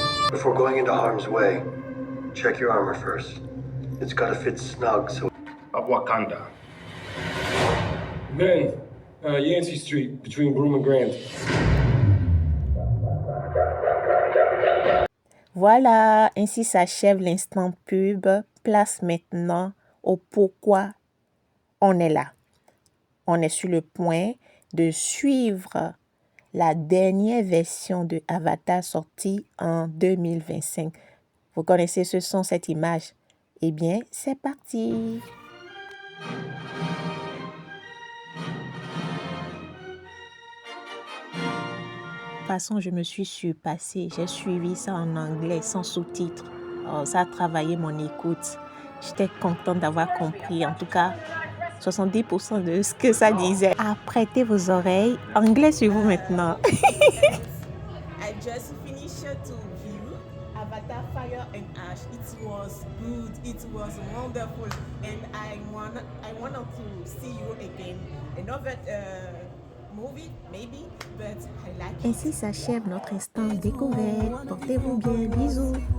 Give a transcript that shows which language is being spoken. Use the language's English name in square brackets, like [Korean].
[English] Before going into harm's way, check your armor first. It's gotta fit snug so... Of Wakanda. Then, Yancey Street, between Broome and Grand. [French] Voilà, ainsi s'achève l'instant pub. Place maintenant au pourquoi on est là. On est sur le point de suivre la dernière version de Avatar sortie en 2025. Vous connaissez ce son, cette image? Eh bien, c'est parti! De toute façon, je me suis surpassée. J'ai suivi ça en anglais, sans sous-titres. Oh, ça a travaillé mon écoute. J'étais contente d'avoir compris, en tout cas, 70% de ce que ça disait. Apprêtez vos oreilles. Anglais sur vous maintenant. [English] I just finished to view Avatar Fire and Ash. It was good. It was wonderful. And I wanted to see you again. Another movie, maybe, but I like it. [French] Ainsi s'achève notre instant découverte. Portez-vous bien. Bisous.